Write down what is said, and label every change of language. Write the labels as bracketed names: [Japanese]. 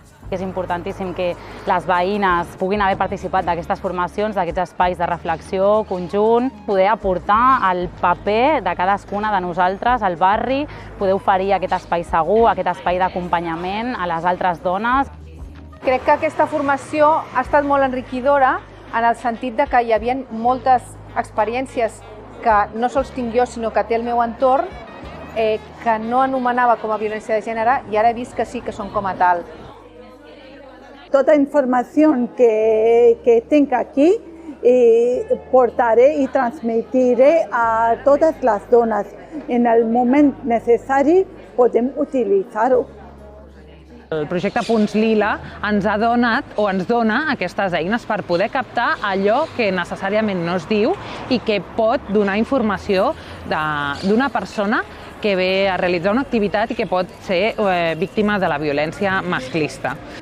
[Catalan] És importantíssim que les veïnes puguin haver participat d'aquestes formacions, d'aquests espais de reflexió conjunt, poder aportar el paper de cadascuna de nosaltres al barri, poder oferir aquest espai segur, aquest espai d'acompanyament a les altres dones. Crec que aquesta formació ha estat molt enriquidora en el sentit de que hi havia moltes experiències que no sols tinc jo, sinó que té el meu entorn, que no anomenava com a violència de gènere i ara he vist que sí que són com a tal. [Spanish] Toda información que tenga aquí portaré y transmitiré a todas las donas. [Catalan] En el moment necessari podem utilitzar-ho. El projecte Punts Lila ens ha donat o ens dona aquestes eines per poder captar allò que necessàriament no es diu i que pot donar informació d'una persona que ve a realitzar una activitat i que pot ser víctima de la violència masclista.